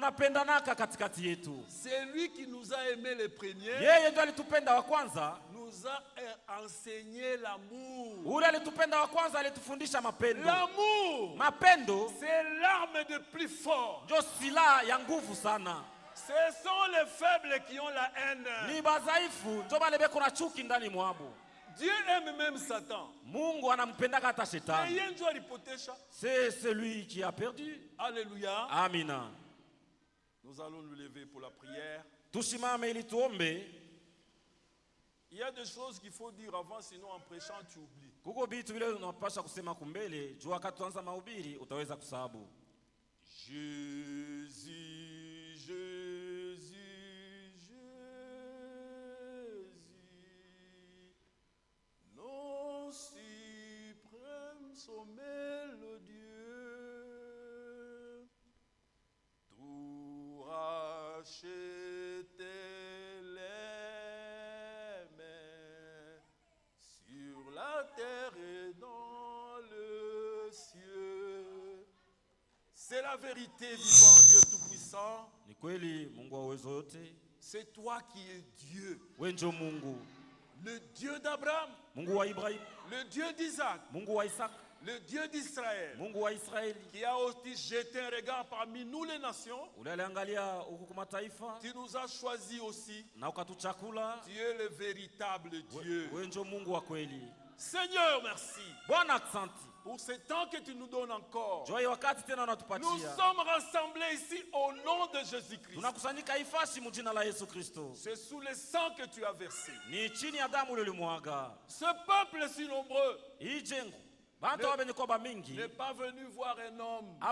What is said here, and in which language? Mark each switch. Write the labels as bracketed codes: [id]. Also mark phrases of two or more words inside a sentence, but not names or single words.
[sw] Tunapendanaka katikati yetu. [fr] C'est lui qui nous a aimés les premiers, [sw] Yeye ndio alitupenda wa kwanza. [fr] nous a enseigné l'amour. [sw] Ule alitupenda wa kwanza alitufundisha mapendo. [fr] L'amour, [sw] Mapendo [fr] c'est l'arme de plus fort. [sw] ndio silaha ya nguvu sana. [fr] Ce sont les faibles qui ont la haine. [sw] Ni bazaifu ndio bale beko na chuki ndani mwabo. [fr] Dieu aime même Satan. [sw] Mungu anampenda hata shetani. [fr] C'est celui qui a perdu. Alléluia. [sw] Amina. [fr] Nous allons nous lever pour la prière. [sw] Tusimame ili tuombe. [fr] Il y a des choses qu'il faut dire avant, sinon en prêchant tu oublies. [sw] Kuko vitu vile unapaswa kusema kumbele, jua wakati tuanza mahubiri utaweza kusahabu. [fr] Jésus, Jésus, Jésus, non suprême sommet le Dieu, tout racheté les mains sur la terre et dans le cieux. C'est la vérité, vivant Dieu Tout-Puissant. [sw] Ni kweli Mungu wa uwezo yote. [fr] C'est toi qui es Dieu. [sw] Wewe ndio Mungu. [fr] Le Dieu d'Abraham. [sw] Mungu wa Ibrahim. [fr] Le Dieu d'Isaac. [sw] Mungu wa Isaac. [fr] Le Dieu d'Israël. [sw] Mungu wa Israeli. [fr] Qui a aussi jeté un regard parmi nous les nations. [sw] Uliangalia huku kwa mataifa. [fr] Tu nous as choisi aussi. [sw] Na ukatuchakula. [fr] Tu es le véritable Dieu. [sw] Wewe ndio Mungu wa kweli. [fr] Seigneur, merci. [sw] Bwana asante. [fr] Pour ce temps que tu nous donnes encore. Nous sommes rassemblés ici au nom de Jésus-Christ. C'est sous le sang que tu as versé. Ce peuple si nombreux n'est pas venu voir un homme.